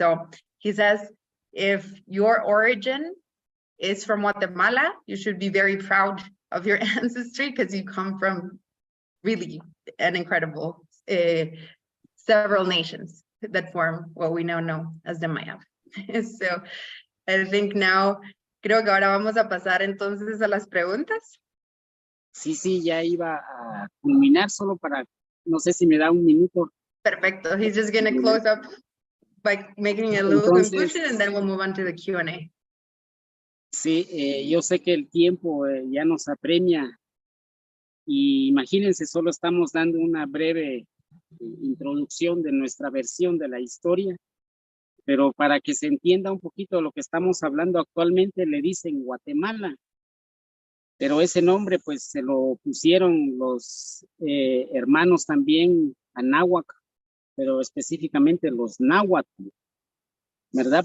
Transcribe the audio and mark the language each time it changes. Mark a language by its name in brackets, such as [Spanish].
[English] So he says, if your origin is from Guatemala, you should be very proud of your ancestry, because you come from really an incredible several nations that form what we now know as the Maya. So I think now, [Spanish] creo que ahora vamos a pasar entonces a las preguntas. Sí, ya iba a culminar, solo para, no sé si me da un minuto. Perfecto. [English] He's just going to close up by making a little conclusion, and then we'll move on to the Q&A. [Spanish] Sí, yo sé que el tiempo ya nos apremia, y imagínense, solo estamos dando una breve introducción de nuestra versión de la historia, pero para que se entienda un poquito de lo que estamos hablando actualmente, le dicen Guatemala, pero ese nombre pues se lo pusieron los hermanos también anáhuac, pero específicamente los náhuatl. ¿verdad?